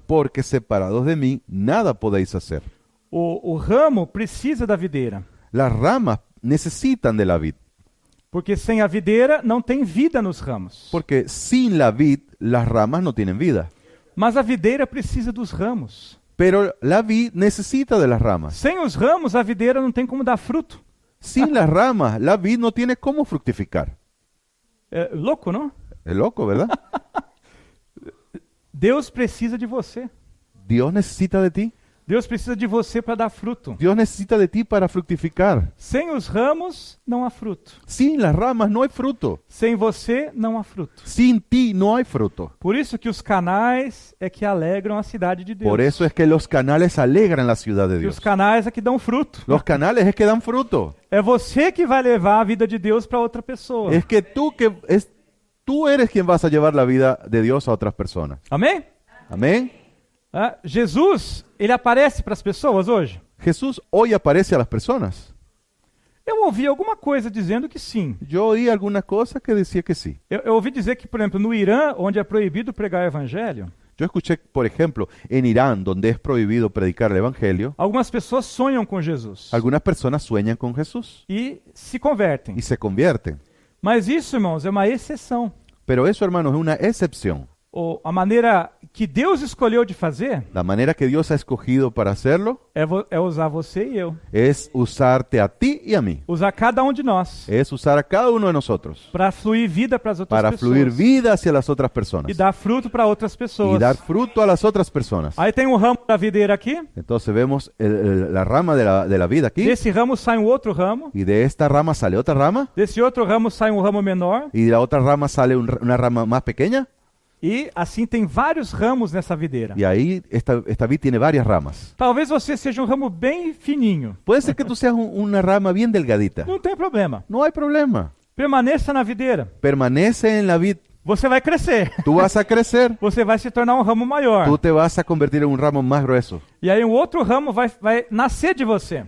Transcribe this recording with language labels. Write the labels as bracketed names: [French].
[Spanish] Porque separados de mí, nada podéis hacer. [Portuguese] O ramo precisa da videira. [Spanish] Las ramas necesitan de la vid. [Portuguese] Porque sem a videira não tem vida nos ramos. [Spanish] Porque sin la vid, las ramas no tienen vida. [Portuguese] Mas a videira precisa dos ramos. [Spanish] Pero la vid necesita de las ramas. [Portuguese] Sem os ramos, a videira não tem como dar fruto. [Spanish] Sin las ramas, la vid no tiene cómo fructificar. [Portuguese] É louco, não? [Spanish] Es loco, ¿verdad? [Portuguese] Deus precisa de você. [Spanish] Dios necesita de ti. [Portuguese] Deus precisa de você para dar fruto. [Spanish] Dios necesita de ti para fructificar. [Portuguese] Sem os ramos, não há fruto. [Spanish] Sin las ramas no hay fruto. [Portuguese] Sem você, não há fruto. [Spanish] Sin ti no hay fruto. [Portuguese] Por isso que os canais é que alegram a cidade de Deus. [Spanish] Por eso es que los canales alegran la ciudad de [Portuguese] E os [Spanish] Dios. [Portuguese] canais é que dão fruto. [Spanish] Los canales es que dan fruto. [Portuguese] É você que vai levar a vida de Deus para outra pessoa. [Spanish] Es que tú eres quien vas a llevar la vida de Dios a otras personas. [Portuguese] Amém? [Spanish] Amén. [Portuguese] Jesus, ele aparece para as pessoas hoje? [Spanish] Jesús hoy aparece a las personas. [Portuguese] Eu ouvi alguma coisa dizendo que sim. [Spanish] Yo oí alguna cosa que decía que sí. [Portuguese] Eu ouvi dizer que, por exemplo, no Irã, onde é proibido pregar o evangelho, [Spanish] Yo escuché, por ejemplo, en Irán, donde es prohibido predicar el evangelio, [Portuguese] algumas pessoas sonham com Jesus [Spanish] algunas personas sueñan con Jesús [Portuguese] e se convertem. [Spanish] y se convierten. [Portuguese] Mas isso, irmãos, é uma exceção. [Spanish] Pero eso, hermanos, es una excepción. [Portuguese] A maneira que Deus escolheu de fazer [Spanish] La manera que Dios ha escogido para hacerlo [Portuguese] é usar você e eu. [Spanish] es usarte a ti y a mí. [Portuguese] Usar cada um de nós [Spanish] Es usar a cada uno de nosotros [Portuguese] para fluir vida para as outras [Spanish] para [Portuguese] pessoas. [Spanish] fluir vida hacia las otras personas [Portuguese] E dar fruto para outras pessoas. [Spanish] y dar fruto a las otras personas. [Portuguese] Aí tem um ramo da videira aqui. [Spanish] Entonces vemos la rama de la vida aquí, [Portuguese] Desse ramo sai um outro ramo. [Spanish] y de esta rama sale otra rama, [Portuguese] Desse outro ramo sai um ramo menor. [Spanish] y de la otra rama sale una rama más pequeña, [Portuguese] E assim tem vários ramos nessa videira. [Spanish] y ahí esta vid tiene varias ramas. [Portuguese] Talvez você seja um ramo bem fininho. [Spanish] Puede ser que tú seas una rama bien delgadita. [Portuguese] Não tem problema. [Spanish] No hay problema. [Portuguese] Permaneça na videira. [Spanish] Permanece en la vid. [Portuguese] Você vai crescer. [Spanish] Tú vas a crecer. [Portuguese] Você vai se tornar um ramo maior. [Spanish] Tú te vas a convertir en un ramo más grueso. [Portuguese] E aí um outro ramo vai nascer de você.